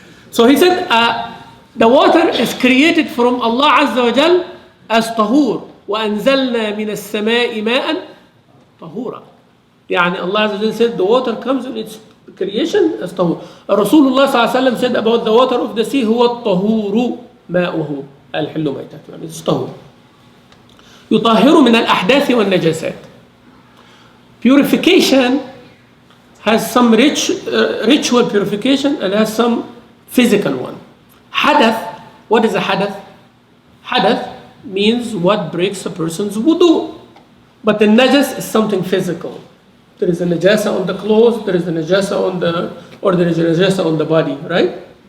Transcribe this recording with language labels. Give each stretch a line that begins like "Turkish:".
English: So he said, the water is created from Allah Azza wa Jal as tahur.
Arabic: وَأَنزَلْنَا مِنَ السَّمَاءِ مَاءً طَهُورًا.
English: Yani Allah Azza wa Jal said, the water comes in its creation as tahur. Rasulullah SAW said about the water of the sea,
Arabic: هُوَ الطَّهُورُ مَاؤُهُ الْحِلُّ مَيْتَةُ.
English: Yani it's tahur.
Arabic: يطهر من الأحداث والنجاسات.
English: Purification has some ritual purification and has some physical one. Hadath, what is a hadath? Hadath means what breaks a person's wudu. But the najas is something physical. There is a najasa on the clothes, there is a najasa there is a najasa on the body, right?